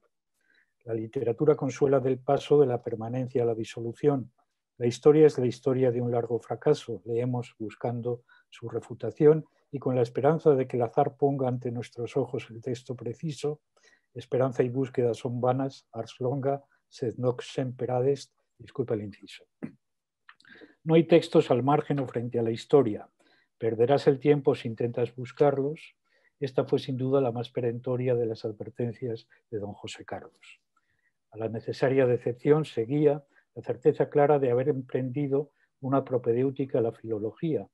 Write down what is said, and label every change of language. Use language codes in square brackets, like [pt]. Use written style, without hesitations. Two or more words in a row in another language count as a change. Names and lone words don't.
[es] La literatura consuela del paso de la permanencia a la disolución. La historia es la historia de un largo fracaso. Leemos buscando su refutación y con la esperanza de que el azar ponga ante nuestros ojos el texto preciso. Esperanza y búsqueda son vanas, [la] ars longa, sed nox semper adest, [es] disculpa el inciso. No hay textos al margen o frente a la historia. Perderás el tiempo si intentas buscarlos. Esta fue sin duda la más perentoria de las advertencias de don José Carlos. A la necesaria decepción seguía la certeza clara de haber emprendido una propedéutica a la filología.